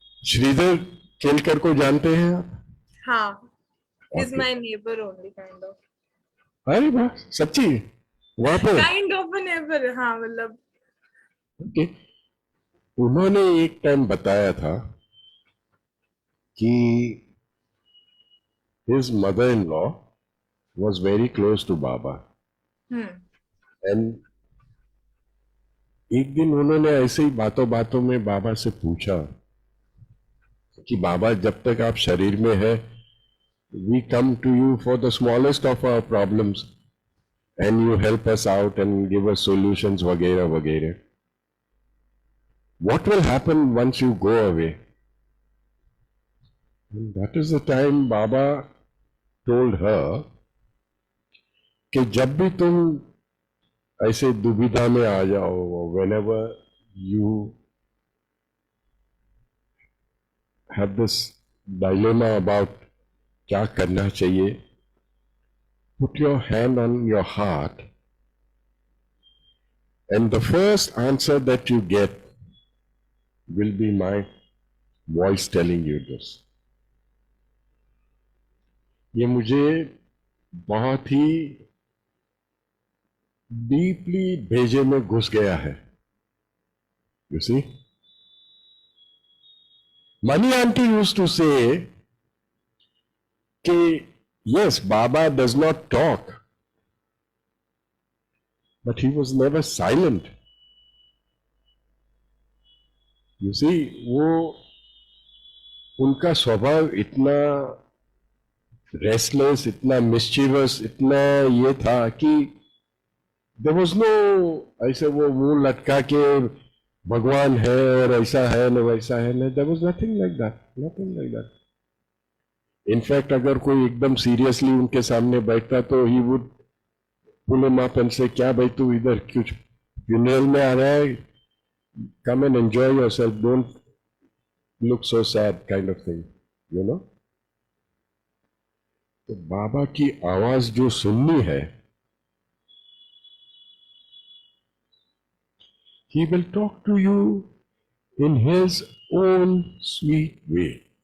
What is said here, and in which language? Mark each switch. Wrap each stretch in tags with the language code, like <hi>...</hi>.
<hi>श्रीधर केलकर को जानते हैं आप? हाँ. He's</hi> <en>Okay. my neighbor only, kind of.</en> <hi>अरे वाह, सच्ची? वहां पे?</hi> <en>Kind of a neighbor,</en> <hi>हाँ, मतलब.</hi> <en>Okay.</en> <hi>उन्होंने एक टाइम बताया था कि</hi> <en>his mother-in-law was very close to Baba.</en> <hi>And एक दिन उन्होंने ऐसे ही बातों बातों में बाबा से पूछा कि बाबा जब तक आप शरीर में है,</hi> <en>we come to you for the smallest of our problems and you help us out and give us solutions</en> <hi>वगैरह वगैरह.</hi> <en>What will happen once you go away? And that is the time Baba told her</en> <hi>कि जब भी तुम ऐसे दुविधा में आ जाओ,</hi> <en>whenever you have this dilemma about</en> <hi>क्या करना चाहिए,</hi> <en>put your hand on your heart and the first answer that you get will be my voice telling you this.</en> <hi>ये मुझे बहुत ही डीपली भेजे में घुस गया है.</hi> <en>You see? Mani auntie used to say कि yes, Baba does not talk, but he was never silent.</en> <hi>You see, वो उनका स्वभाव इतना रेस्टलेस, इतना मिस्चीवस, इतना ये था कि</hi> <en>there was no</en> <hi>ऐसे वो मुंह लटका के भगवान है और ऐसा है न वैसा है न.</hi> <en>There was nothing like that, nothing like that. In fact</en> <hi>अगर कोई एकदम सीरियसली उनके सामने बैठता तो</hi> <en>he would pull him up and say</en> <hi>क्या भाई तू इधर कुछ फ्यूनरल में आ रहा है,</hi> <en>Come and enjoy yourself, don't look so sad kind of thing, you know.</en> <hi>तो बाबा की आवाज जो सुननी है,</hi> <en>he will talk to you in his own sweet way.</en>